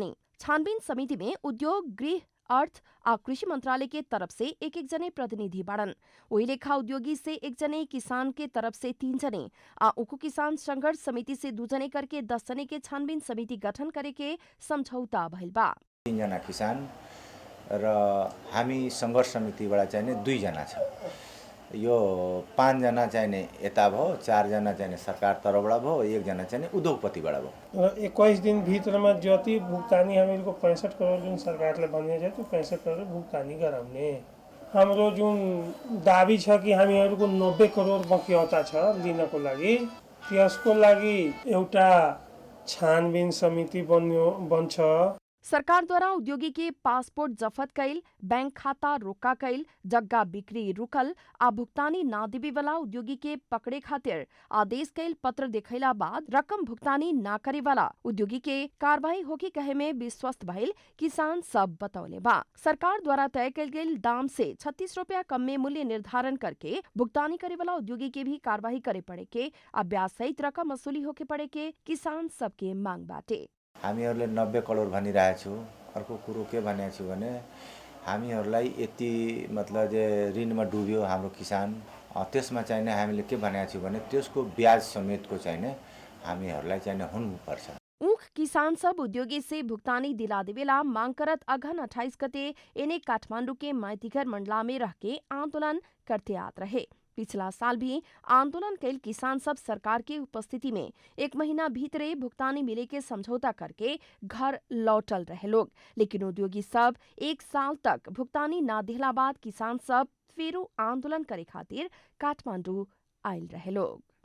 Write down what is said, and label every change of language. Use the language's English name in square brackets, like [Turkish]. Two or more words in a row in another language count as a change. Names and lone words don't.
[Bhojpuri] छानबीन समिति में उद्योग, गृह अर्थ आ कृषि मंत्रालय के तरफ से एक एक जने प्रतिनिधि बाड़न। वही लेखा उद्योगी से 1 जने, किसान के तरफ से 3 जने आ उखु किसान संघर्ष समिति से 2 जने करके 10 जने के छानबीन समिति गठन करे के समझौता भइल बा। [Nepali] 3 जना किसान र हामी सङ्घर्ष समितिबाट चाहिँ 2 जना छ। यो 5 जना चाहिँ यता भयो, 4 जना चाहिँ सरकार तर्फबाट भयो, 1 जना चाहिँ उद्योगपतिबाट भयो। 21 दिन भित्रमा जति भुक्तानी हामीहरूको 65 करोड जुन सरकारले भने छ त्यो 65 करोड भुक्तानी गराउने। हाम्रो जुन दाबी छ कि हामीहरूको 90 करोड बक्यौता छ लिनको लागि, त्यसको लागि एउटा छानबिन समिति बन्छ। [Bhojpuri] सरकारद्वारा उद्योगी के पासपोर्ट जफत कैल, बैंक खाता रोका कैल, जग्गा बिक्री रुकल आ भुक्तानी ना देवे वाला उद्योगी के पकड़े खातिर आदेश कैल पत्र देखैला बाद रकम भुक्तानी ना करे वाला उद्योगी के कार्रवाई होगी कहे में विश्वस्त भइल किसान सब बतौले बा। सरकार द्वारा तय कैल गेल दाम से 36 रुपया कम में मूल्य निर्धारण करके भुगतानी करे वाला उद्योगी के भी कार्रवाई करे पड़े के आ ब्याज सहित रकम वसूली होके पड़े के किसान सबके मांग बाटे। [Nepali] हामीहरूले 90 करोड भनिरहेको छु। अर्को कुरो के भनेको छु भने हामीहरूलाई यति मतलब जे ऋणमा डुब्यो हाम्रो किसान, त्यसमा चाहिँ हामीले के भनेको छु भने त्यसको ब्याज समेतको चाहिँ हामीहरूलाई चाहिँ हुनुपर्छ। [Bhojpuri] ऊख किसान सब उद्योगी से भुगतानी दिला देवेला मांग करत अघन 28 गते इन्हें काठमांडू के माइतीघर मंडला में रह के आंदोलन करते आत रहे। पिछला साल भी आंदोलन कैल किसान सब सरकार की उपस्थिति में 1 महीना भीतरे भुगतानी मिले के समझौता करके घर लौटल रहे लोग, लेकिन उद्योगी सब 1 साल तक भुगतानी ना दिला बाद किसान सब फेरू आंदोलन करे खातिर काठमांडू आयल रहे लोग।